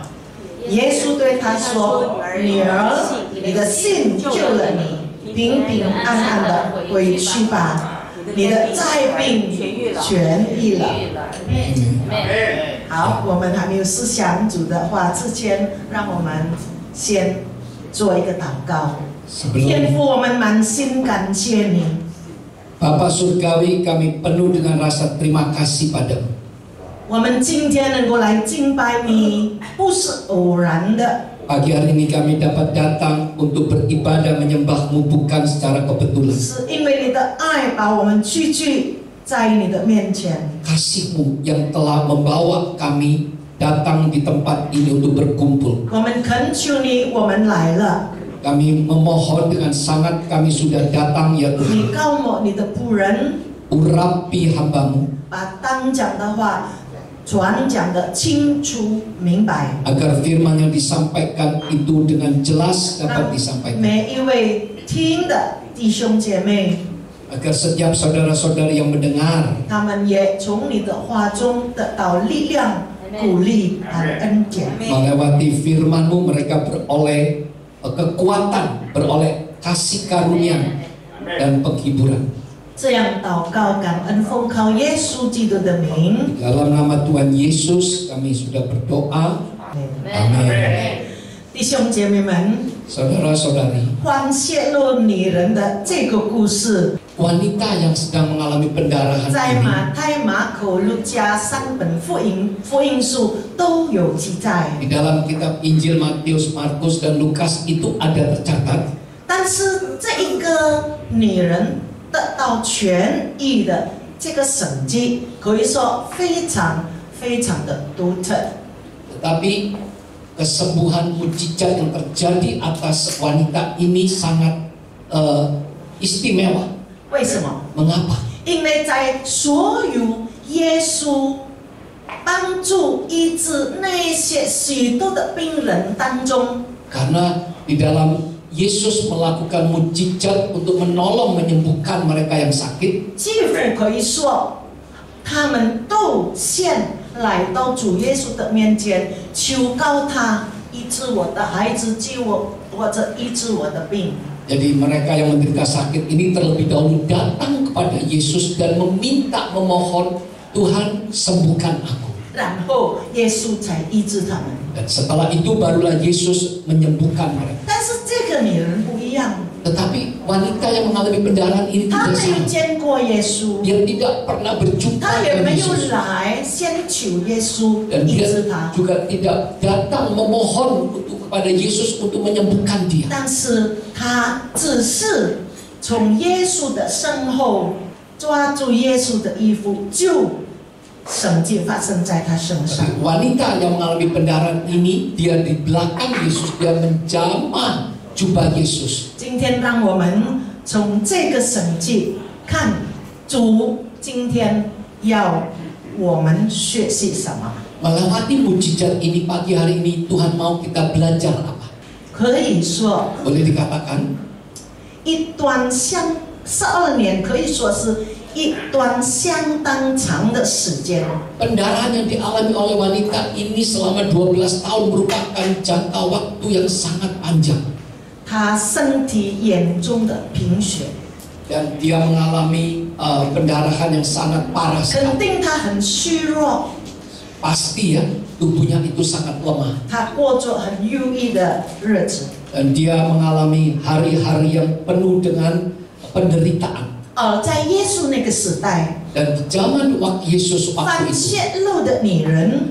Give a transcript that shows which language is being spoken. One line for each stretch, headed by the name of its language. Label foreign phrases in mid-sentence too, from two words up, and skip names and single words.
Chinese: 耶稣对他说：“女儿，你的信救了你，平平安安的回去吧，你的灾病痊愈了。” 好，我们还没有思想主的话之前，让我们先做一个祷告。天父，我们满心感谢你。
Indonesian: Bapa Surgawi, kami penuh dengan rasa terima kasih padamu.
Chinese: 我们今天能够来敬拜你，不是偶然的。
Indonesian: Pagi hari ini kami dapat datang untuk beribadah menyembahmu bukan secara kebetulan.
Chinese: 是因为你的爱把我们聚在你的面前。
Indonesian: Kasih-Mu yang telah membawa kami datang di tempat ini untuk berkumpul.
Chinese: 我们恳求你，我们来了。
Indonesian: Kami memohon dengan sangat kami sudah datang ya
Chinese: 你
Indonesian: Tuhan.
Chinese: 告我你的仆人，
Indonesian: Urapi hamba-Mu
Chinese: 把当讲的话传讲的清楚明白，
Indonesian: agar firman yang disampaikan itu dengan jelas dapat
Chinese: 让
Indonesian: disampaikan.
Chinese: 每一位听的弟兄姐妹，
Indonesian: Agar setiap saudara-saudari yang mendengar
Chinese: 他们也从你的话中得到力量、鼓励和恩典。
Indonesian: melewati firman-Mu, mereka beroleh kekuatan, beroleh kasih karunia dan penghiburan.
Chinese: 这样祷告，感恩奉靠耶稣基督的名。
Indonesian: Dalam nama Tuhan Yesus kami sudah berdoa. Amin.
Chinese: 弟兄姐妹们，
Indonesian: Saudara-saudari,
Chinese: 患泄露女人的这个故事，
Indonesian: wanita yang sedang mengalami pendarahan
Chinese: 在
Indonesian: ini
Chinese: 马太、马可、路加3本福音书都有记载。
Indonesian: di dalam kitab Injil Matius, Markus dan Lukas itu ada tercatat.
Chinese: 但是这一个女人得到痊愈的这个神迹，可以说非常非常的独特。
Indonesian: Tetapi kesembuhan mujizat yang terjadi atas wanita ini sangat istimewa.
Chinese: 为什么？
Indonesian: Mengapa?
Chinese: 因为在所有耶稣帮助医治那些许多的病人当中，
Indonesian: Karena di dalam Yesus melakukan mujizat untuk menolong menyembuhkan mereka yang sakit.
Chinese: 几乎可以说，他们都先来到主耶稣的面前，求告他医治我的孩子，救我或者医治我的病。
Indonesian: Jadi mereka yang menderita sakit ini terlebih dahulu datang kepada Yesus dan memohon, Tuhan sembuhkan aku.
Chinese: 然后耶稣才医治他们。
Indonesian: Dan setelah itu barulah Yesus menyembuhkan mereka.
Chinese: 但是这个女人不一样，
Indonesian: Tetapi wanita yang mengalami pendarahan ini
Chinese: 她
Indonesian: tidak
Chinese: 没有
Indonesian: sama.
Chinese: 见过耶稣，
Indonesian: Dia tidak pernah berjumpa
Chinese: 她也
Indonesian: dengan
Chinese: 没有
Indonesian: Yesus.
Chinese: 来先求耶稣
Indonesian: Dan
Chinese: 医
Indonesian: dia
Chinese: 治她。
Indonesian: juga tidak datang memohon kepada Yesus untuk menyembuhkan dia.
Chinese: 但是她只是从耶稣的身后抓住耶稣的衣服，就神迹发生在她身上。
Indonesian: Tapi wanita yang mengalami pendarahan ini, dia di belakang Yesus, dia menjamah jubah Yesus.
Chinese: 今天让我们从这个神迹看主今天要我们学习什么？
Indonesian: Melewati mujizat ini pagi hari ini, Tuhan mau kita belajar apa?
Chinese: 可以说，
Indonesian: Boleh dikatakan
Chinese: 一段12年可以说是一段相当长的时间。
Indonesian: pendarahan yang dialami oleh wanita ini selama 12 tahun merupakan jangka waktu yang sangat panjang.
Chinese: 她身体严重的贫血，
Indonesian: Dan dia mengalami pendarahan yang sangat parah
Chinese: 肯
Indonesian: sekali.
Chinese: 定她很虚弱，
Indonesian: Pasti ya, tubuhnya itu sangat lemah.
Chinese: 她过着很忧郁的日子。
Indonesian: Dan dia mengalami hari-hari yang penuh dengan penderitaan.
Chinese: 在耶稣那个时代，
Indonesian: Dan di zaman waktu Yesus
Chinese: 犯
Indonesian: waktu itu,
Chinese: 泄露的女人，